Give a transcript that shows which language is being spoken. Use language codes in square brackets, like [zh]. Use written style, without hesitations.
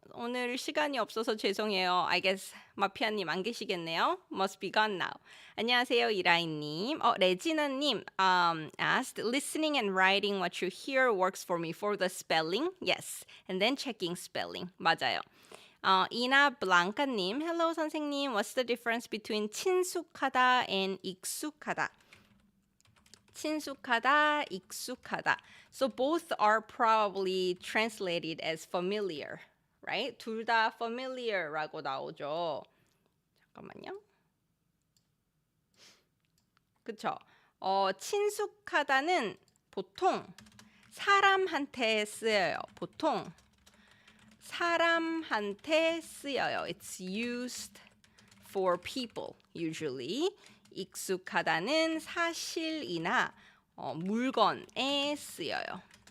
[ko] 오늘 시간이 없어서 죄송해요. [en] I guess [ko] 마피아님 안 계시겠네요. [en] Must be gone now. [ko] 안녕하세요, [en] 이라이님. 레지나님 asked, listening and writing what you hear works for me for the spelling. Yes. And then checking spelling. [ko] 맞아요. 이나 블랑카님, [en] hello [ko] 선생님. [en] What's the difference between 친숙하다 and 익숙하다? [ko] 친숙하다, 익숙하다. [en] So both are probably translated as familiar, right? [ko] 둘 다 familiar라고 나오죠. 잠깐만요. 그쵸? 친숙하다는 보통 사람한테 쓰여요. 보통 사람한테 쓰여요. [en] It's used for people usually. [ko] 익숙하다는 사실이나 물건에 쓰여요.